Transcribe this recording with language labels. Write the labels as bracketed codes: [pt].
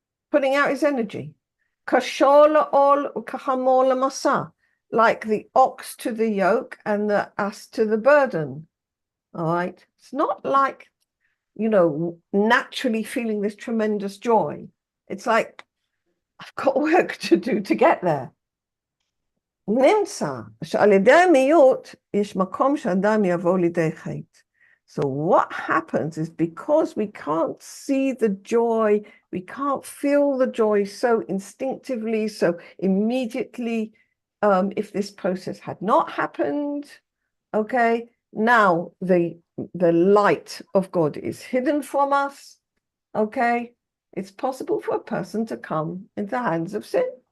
[en] putting out his energy. [he] Kashola ol kahamola masa, [en] like the ox to the yoke and the ass to the burden. All right. It's not like, naturally feeling this tremendous joy. It's like, I've got work to do to get there. [he] נמצא שעל ידי המיעוט יש מקום שאדם יבוא לידי חטא. [en] So what happens is because we can't see the joy, we can't feel the joy so instinctively, so immediately, if this process had not happened, okay, now the light of God is hidden from us, okay, it's possible for a person to come into the hands of sin.